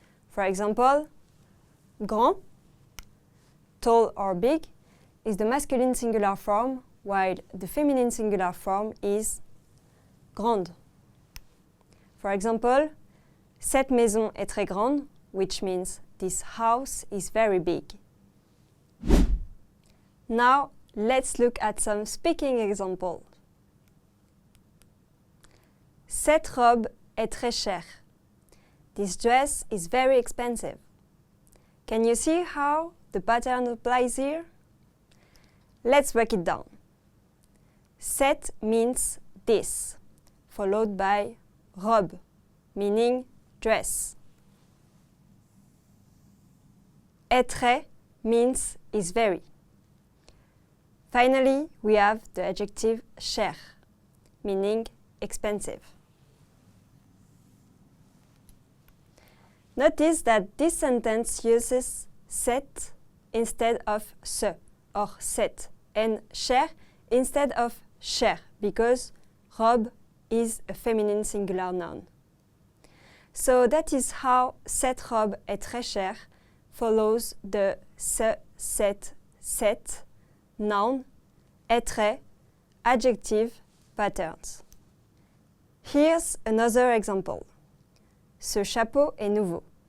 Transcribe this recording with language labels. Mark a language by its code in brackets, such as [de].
[en] For example, grand, tall or big, is the masculine singular form, while the feminine singular form is grande. For example, [fr] cette maison est très grande, [en] which means this house is very big. Now, let's look at some speaking examples. [fr] Cette robe est très chère. [en] This dress is very expensive. Can you see how the pattern applies here? Let's break it down. Cette means this, followed by robe, meaning dress. Est très means is very. Finally, we have the adjective cher, meaning expensive. Notice that this sentence uses set instead of ce or set, and cher instead of cher, because robe is a feminine singular noun. So that is how [fr] cette robe est très chère [en] follows the ce, cet, set, noun, est très, adjective patterns. Here's another example. [fr] Ce chapeau est nouveau.